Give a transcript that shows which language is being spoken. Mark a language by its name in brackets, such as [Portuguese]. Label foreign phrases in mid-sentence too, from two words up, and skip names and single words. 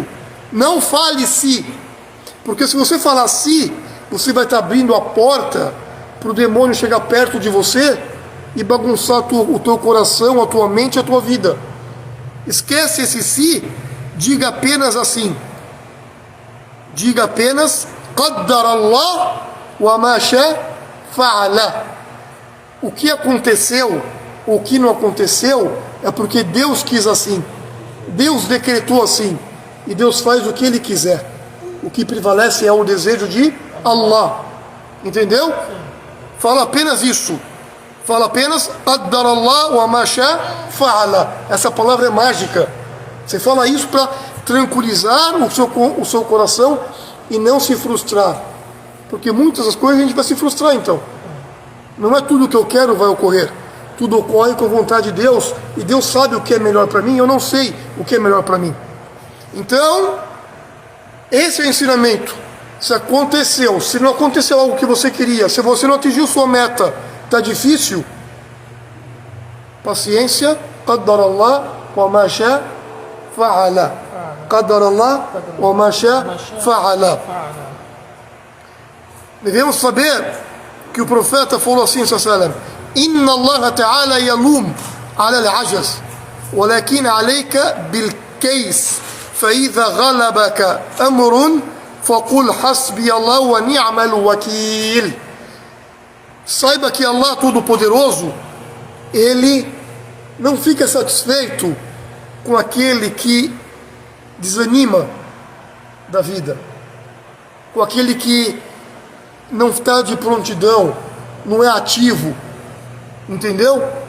[Portuguese] Não fale se, porque se você falar se, você vai estar abrindo a porta para o demônio chegar perto de você e bagunçar o teu coração, a tua mente, a tua vida. Esquece esse se, diga apenas assim, diga apenas [Arabic] قدر الله وما شاء فعل. [Portuguese] O que aconteceu, o que não aconteceu, é porque Deus quis assim. Deus decretou assim. E Deus faz o que Ele quiser. O que prevalece é o desejo de Allah. Entendeu? Fala apenas isso. Fala apenas [Arabic] قدر الله وما شاء فعل. [Portuguese] Essa palavra é mágica. Você fala isso para tranquilizar o seu coração e não se frustrar. Porque muitas das coisas a gente vai se frustrar então. Não é tudo que eu quero vai ocorrer. Tudo ocorre com a vontade de Deus. E Deus sabe o que é melhor para mim. Eu não sei o que é melhor para mim. Então, esse é o ensinamento. Se aconteceu, se não aconteceu algo que você queria, se você não atingiu sua meta, está difícil, paciência. [Arabic] قدر الله وما شاء فعل. قدر الله وما شاء فعل. [Portuguese] Devemos saber que o profeta falou assim, [Arabic] صلى الله إن الله تعالى يلوم على العجز ولكن عليك بالكيس فإذا غلبك أمر فقل حسبي الله ونعم الوكيل. [Portuguese] Saiba que Allah Todo-Poderoso, Ele não fica satisfeito com aquele que desanima da vida, com aquele que não está de prontidão, não é ativo, entendeu?